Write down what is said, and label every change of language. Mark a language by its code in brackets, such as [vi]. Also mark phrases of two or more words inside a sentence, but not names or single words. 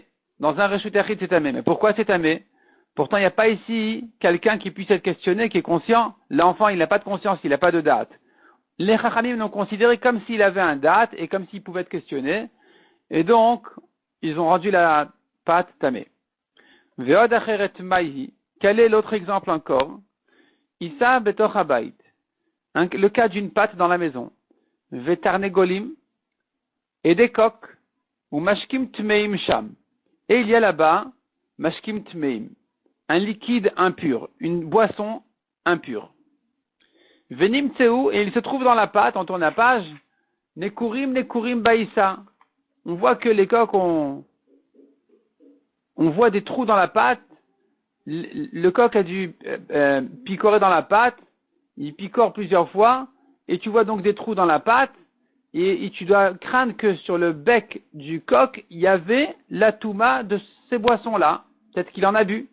[fr] Dans un [he] רשות היחיד, [fr] c'est tamé. Mais pourquoi c'est tamé? Pourtant, il n'y a pas ici quelqu'un qui puisse être questionné, qui est conscient. L'enfant, il n'a pas de conscience, il n'a pas de date. Les Chachamim l'ont considéré comme s'il avait un date et comme s'il pouvait être questionné. Et donc, ils ont rendu la pâte tamée. [he] ועוד אחרת מאי היא. [fr] Quel est l'autre exemple encore? [he] עיסה בתוך הבית. [fr] Le cas d'une pâte dans la maison. Ve'tarnegolim. Et des coqs. [he] ומשקים טמאים שם. [fr] Et il y a là-bas, [he] משקים טמאים. [fr] Un liquide impur. Une boisson impure. [he] ונמצאו, [fr] et il se trouve dans la pâte, on tourne la page, [he] ניקורים בעיסה. [fr] On voit que les coqs on voit des trous dans la pâte, le coq a dû picorer dans la pâte, il picore plusieurs fois, et tu vois donc des trous dans la pâte, et tu dois craindre que sur le bec du coq, il y avait la touma de ces boissons-là, peut-être qu'il en a bu.